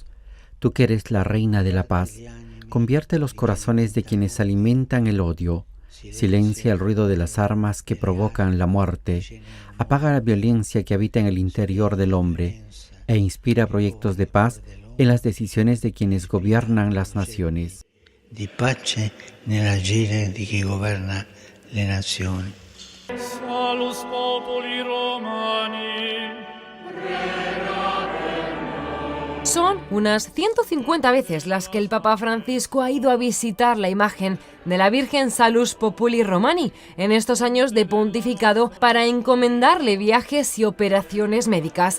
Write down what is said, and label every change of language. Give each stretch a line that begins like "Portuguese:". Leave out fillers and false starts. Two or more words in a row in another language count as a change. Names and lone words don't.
Spanish: Tú que eres la Reina de la Paz, convierte los corazones de quienes alimentan el odio. Silencia el ruido de las armas que provocan la muerte, apaga la violencia que habita en el interior del hombre e inspira proyectos de paz en las decisiones de quienes gobiernan las naciones.
Italian: Di pace nell'agire di chi governa le nazioni.
Latin: Salus populi Romani.
Spanish: Son unas 150 veces las que el Papa Francisco ha ido a visitar la imagen de la Virgen Salus Populi Romani en estos años de pontificado para encomendarle viajes y operaciones médicas.